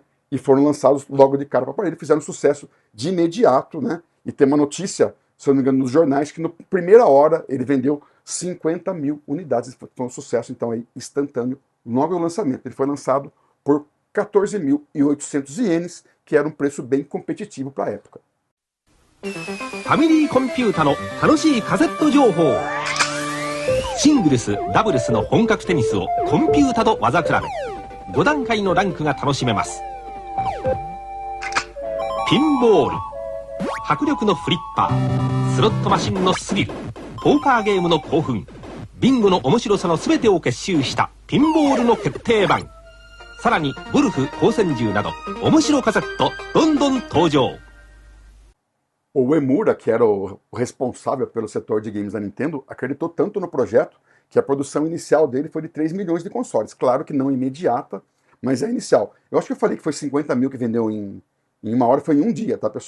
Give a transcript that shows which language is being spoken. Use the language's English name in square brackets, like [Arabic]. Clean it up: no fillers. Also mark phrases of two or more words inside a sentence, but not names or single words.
[Portuguese] E foram lançados logo de cara para o aparelho, fizeram sucesso de imediato, né? E tem uma notícia, se eu não me engano, nos jornais, que na primeira hora ele vendeu 50 mil unidades, foi um sucesso, então, aí, instantâneo, logo no lançamento. Ele foi lançado por 14.800 ienes, que era um preço bem competitivo para a época. [Japanese] ファミリーコンピュータの楽しいカセット情報。シングルス、ダブルスの本格テニスをコンピュータと技比べ。5段階のランクが楽しめます。ピンボール、迫力のフリッパー、スロットマシンのスリル、ポーカーゲームの興奮、ビンゴの面白さの全てを結集したピンボールの決定版。さらにゴルフ、光線銃など面白カセットどんどん登場。 [Portuguese] O Uemura, que era o responsável pelo setor de games da Nintendo, acreditou tanto no projeto que a produção inicial dele foi de 3 milhões de consoles. Claro que não imediata, mas é inicial. Eu acho que eu falei que foi 50 mil que vendeu em uma hora, foi em um dia, tá, pessoal?